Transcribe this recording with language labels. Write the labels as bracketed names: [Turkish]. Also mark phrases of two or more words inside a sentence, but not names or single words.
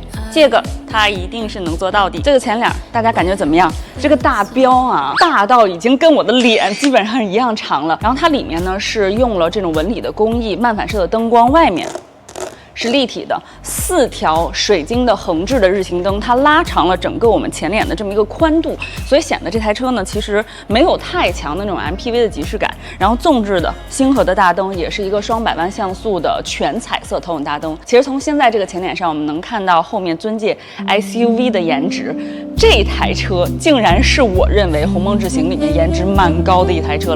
[Chinese] 這個它一定是能做到的。這個前臉大家感覺怎麼樣？這個大標啊，大到已經跟我的臉基本上一樣長了。然後它裡面呢是用了這種紋理的工藝，漫反射的燈光，外面是立體的4条水晶的橫置的日行燈，它拉長了整個我们前臉的这麼一個寬度，所以顯得這台車呢其實沒有太強的那種 MPV 的即視感。然後縱置的星河的大燈也是一個雙百萬像素的全彩色頭等大燈。其實從現在這個前臉上，我們能看到後面尊界 SUV 的顏值。這台車竟然是我認為鴻蒙智行裡面顏值蠻高的一台車了。